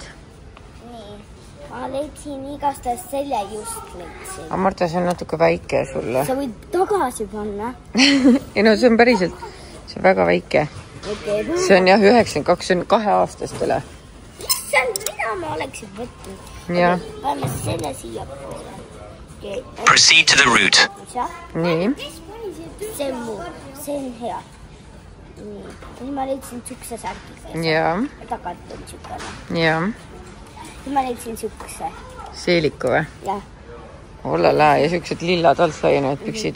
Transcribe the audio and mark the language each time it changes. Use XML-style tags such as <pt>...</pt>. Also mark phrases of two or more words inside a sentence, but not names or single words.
<et>Nii, ma leidsin igastast selle just leidsin. Aga Marta, see on natuke väike sulle. Sa võid tagasi panna. Ei no, see on päriselt, see on väga väike. See on jah 92, see on 2-aastastele. Issand, mida ma oleksin võtnud? Ja. Panna selle siia poole.</et> <en>Proceed to the route.</en> <et>nii. See on muu, see on hea. Nii, nüüd ma leidsin sukse särgi. Jaa. Tagant on sukene. Jaa. Nüüd ma leidsin sukse. Seeliku või? Jah. Ollala, ja siuksed lillad alt laienevad püksid.</et>